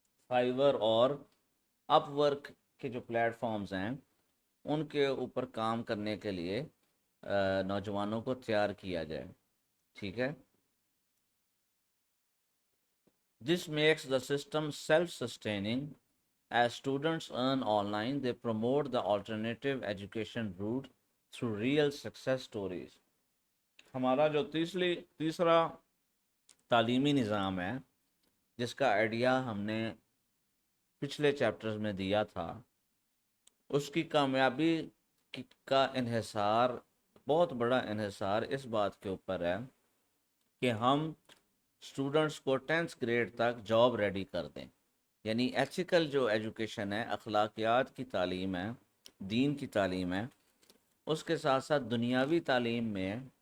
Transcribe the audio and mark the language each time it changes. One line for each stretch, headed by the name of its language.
Urdu: فائیور اور اپ ورک کے جو پلیٹ فارمز ہیں ان کے اوپر کام کرنے کے لیے نوجوانوں کو تیار کیا جائے، ٹھیک ہے۔
English: This makes the system self-sustaining. As students earn online, they promote the alternative education route through real success stories.
Urdu: ہمارا جو تیسرا تعلیمی نظام ہے جس کا آئیڈیا ہم نے پچھلے چیپٹرز میں دیا تھا، اس کی کامیابی کا انحصار، بہت بڑا انحصار اس بات کے اوپر ہے کہ ہم اسٹوڈنٹس کو 10th گریڈ تک جاب ریڈی کر دیں، یعنی ایتھیکل جو ایجوکیشن ہے، اخلاقیات کی تعلیم ہے، دین کی تعلیم ہے، اس کے ساتھ ساتھ دنیاوی تعلیم میں